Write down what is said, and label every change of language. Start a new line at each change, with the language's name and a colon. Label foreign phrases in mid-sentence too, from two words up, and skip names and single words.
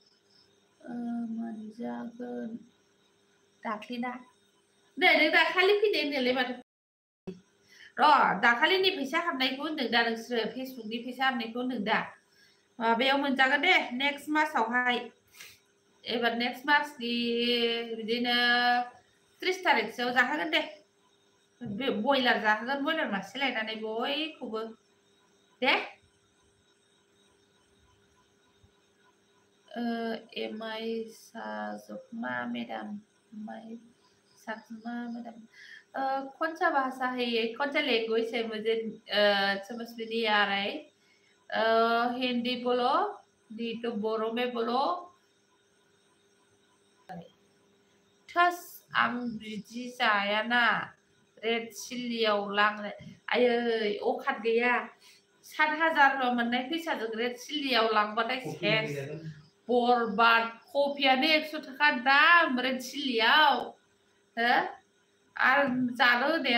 Bodo: मोनजागोन दाख्लिना नै नों दाखालि फैदो होनदोंलै माथो र' दाखालिनि फैसा हाबनायखौ होनदों दा नोंसोरो फेसबुकनि फैसा हाबनायखौ होनदों दा माबायाव मोनजागोन दे नेक्स्ट मासावहाय एबार नेक्स्ट मासनि बिदिनो 30 तारिखसोआव जाहोगोन दे बयलार जाहोगोन बयलार मासे लायनानै बयखौबो दे
Hindi: एमआई साजमा मैडम कौन सा भाषा है ये कौन सा लैंग्वेज है मुझे समझ में नहीं आ रहा है हिंदी बोलो नहीं तो बोरो में बोलो
Bodo: थस आं बिदि जायाना रेड चिल्लियाव लांनो आयै अखाद गैया 7,000 मोननाय फैसाजों रेड चिल्लियाव लांबाथाय सेस बरबाद कफियानो 100 थाखा दाम रेड चिल्लियाव हो आरो जानो होनाया